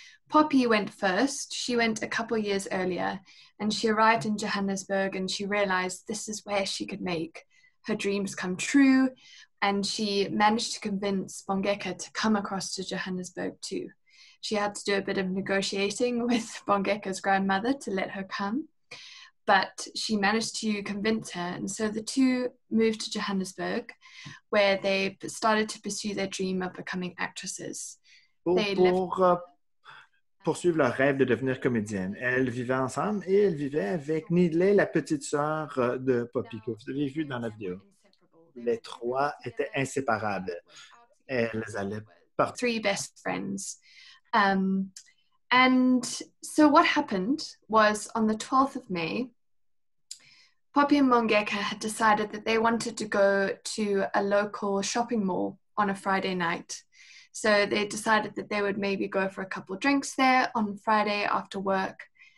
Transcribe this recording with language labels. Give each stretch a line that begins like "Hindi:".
English: Poppy went first. She went a couple years earlier, and she arrived in Johannesburg and she realized this is where she could make her dreams come true, and she managed to convince Bongeka to come across to Johannesburg too. She had to do a bit of negotiating with Bongeka's grandmother to let her come, but she managed to convince her, and so the two moved to Johannesburg, where they started to pursue their dream of becoming actresses.
French: Pour poursuivre leur rêve de devenir comédienne. Elles vivaient ensemble et elles vivaient avec Nidley, la petite sœur de Poppy, que vous avez vu dans la vidéo. Les trois étaient inséparables. Elles allaient partir.
English: Three best friends. And so what happened was on the 12th of May, Poppy and Bongeka had decided that they wanted to go to a local shopping mall on a Friday night. So they decided that they would maybe go for a couple of drinks there on Friday after work.